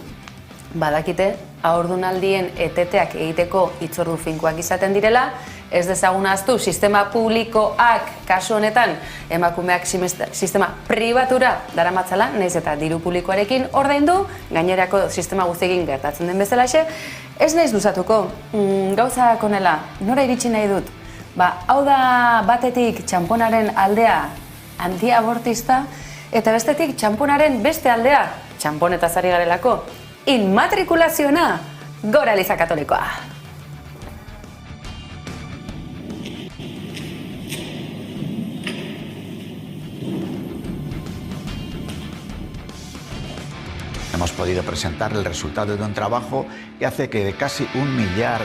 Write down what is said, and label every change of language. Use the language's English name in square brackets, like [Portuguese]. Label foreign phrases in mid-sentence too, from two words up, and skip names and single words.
[Basque] Badakite, haurdunaldien eteteak egiteko hitzordu finkoak izaten direla, ez dezagun ahaztu, sistema publikoak, kasu honetan, emakumeak sistema pribatura daramatzala, nahiz eta diru publikoarekin ordaindu, gainerako sistema guztiekin gertatzen den bezalaxe, ez naiz luzatuko, gauza konela, nora iritsi nahi dut? Hau da batetik txamponaren aldea antiabortista, eta bestetik txamponaren beste aldea, txamponetaz ari garelako, inmatrikulazioa, gora Eliza Katolikoa! [Spanish] Hemos podido presentar el resultado de un trabajo que hace que de casi 1 millar